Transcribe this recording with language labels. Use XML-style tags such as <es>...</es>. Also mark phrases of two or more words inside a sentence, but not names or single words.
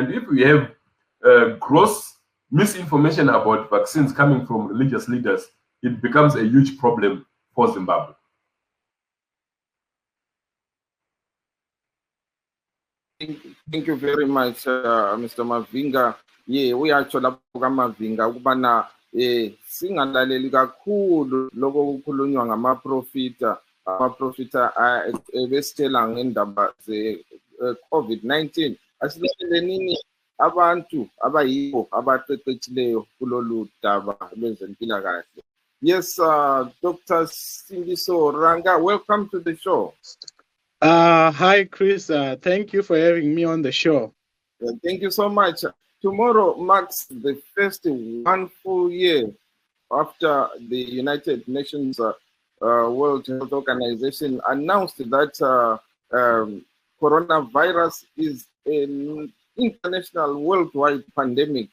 <en>And if we have gross misinformation about vaccines coming from religious leaders, it becomes a huge problem for Zimbabwe. Thank you very much, Mr. Mavinga. Yeah, we actually</en> <nd>Mavinga kubana singalaleli kakhulu lokho kukhulunywa ngamaprofita besitshela ngendaba ze COVID-19. Asilekeleni abantu abayibo abaqeqetshileyo kulolu daba lwezempilakahle.</nd> <en>Yes, Dr. Mbimbitho Ranga, welcome to the show. Hi, Chris. Thank you for having me on the show. Thank you so much. Tomorrow marks the first 1 full year after the United Nations World Health Organization announced that coronavirus is an international worldwide pandemic.</en>